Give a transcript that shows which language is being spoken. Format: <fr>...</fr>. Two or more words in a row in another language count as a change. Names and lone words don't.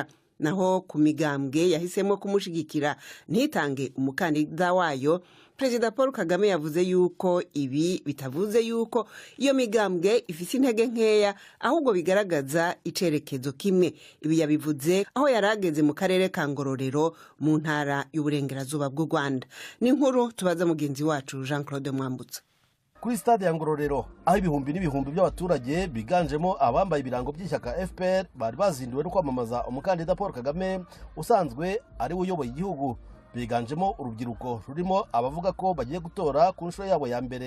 <rn>Naho ku migambwe yahisemo kumushigikira ntitange umukandida wayo, Perezida Paul Kagame yavuze yuko ibi bitavuze yuko iyo migambwe ifise intege nkeya, ahubwo bigaragaza icerekezo kimwe.</rn> <rw>Ibi yabivuze aho yarageze mu karere ka Ngororero mu ntara y'uburengerazuba bw'u Rwanda.</rw> <rn>Ni inkuru tubaza mugenzi wacu Jean Claude Mwambutsa.</rn> <rw>Kuri stade ya Ngororero aho ibihumbi n'ibihumbi by'abaturage biganjemo abambaye ibirango by'ishyaka FPR bari bazinduwe no kwamamaza umukandida Paul Kagame usanzwe ari we uyoboye igihugu, biganjemo urubyiruko rurimo abavuga ko bagiye gutora ku nshuro yabo ya mbere.</rw>